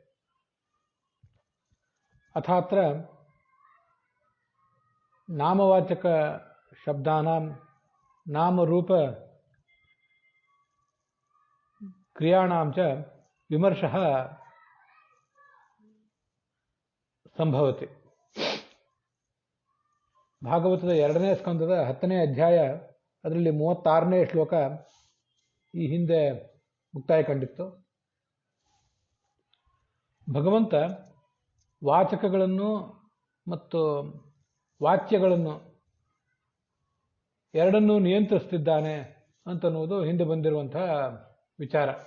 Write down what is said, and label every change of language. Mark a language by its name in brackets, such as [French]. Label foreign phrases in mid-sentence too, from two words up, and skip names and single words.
[Sanskrit] अथात्र नामवाचक शब्दानां नामरूप क्रियाणां च विमर्शः संभवति। [Kannada] ಭಾಗವತದ 2ನೇ ಸ್ಕಂದದ 10ನೇ ಅಧ್ಯಾಯ, ಅದರಲ್ಲಿ 36ನೇ ಶ್ಲೋಕ ಈ ಹಿಂದೆ ಮುಕ್ತಾಯ ಕಂಡಿತ್ತು. ಭಗವಂತ ವಾಚಕಗಳನ್ನು ಮತ್ತು ವಾಚ್ಯಗಳನ್ನು ಎರಡನ್ನೂ ನಿಯಂತ್ರಿಸ್ತಿದ್ದಾನೆ ಅಂತನ್ನುವುದು ಹಿಂದೆ ಬಂದಿರುವಂತಹ ವಿಚಾರ.